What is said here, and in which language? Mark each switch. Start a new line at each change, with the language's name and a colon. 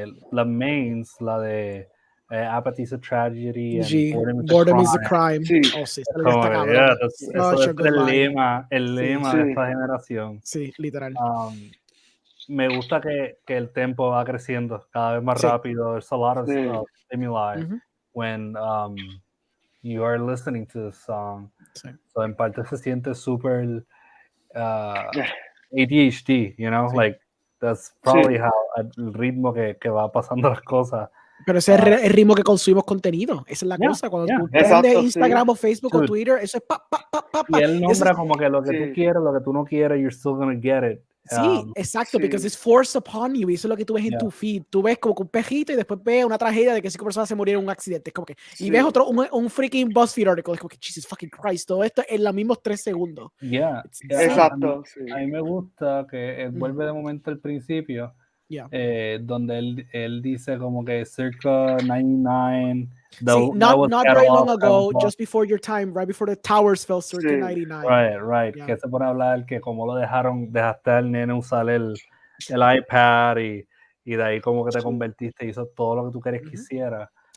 Spanish: las mains, la de Apathy is a Tragedy G,
English: and Boredom is a Crime.
Spanish: Sí. Oh, sí, esa línea está cabrón. Eso es el lema de esta generación. Sí, literal. Me gusta que el tempo va creciendo cada vez más rápido.
English: There's a lot of stimuli when you are listening to the song.
Spanish: So en parte se siente súper ADHD,
English: you know, like that's probably how
Spanish: el ritmo que va pasando las cosas. Pero ese es el ritmo que consumimos contenido. Esa es la cosa. Cuando tú prendes Instagram o Facebook o Twitter, eso es pa. Y él nombra como que lo que tú quieres, lo que tú no quieres,
English: you're still gonna get it.
Spanish: Sí, exacto,
English: because it's forced upon you.
Spanish: Y eso es lo que tú ves en tu feed. Tú ves como un pejito y después ves una tragedia de que 5 personas se murieron en un accidente. Es como que, y ves un freaking BuzzFeed article. Es como que,
English: Jesus fucking Christ,
Spanish: todo esto en los mismos 3 segundos. Exacto. A mí me gusta que vuelve de momento al principio, donde él dice como que circa 99.
English: Not very long ago, just before your time, right before the towers fell, circa 99. Right.
Spanish: Que se pone a hablar que como lo dejaste al nene usar el iPad y de ahí como que te convertiste y hizo todo lo que tú querías que hiciera.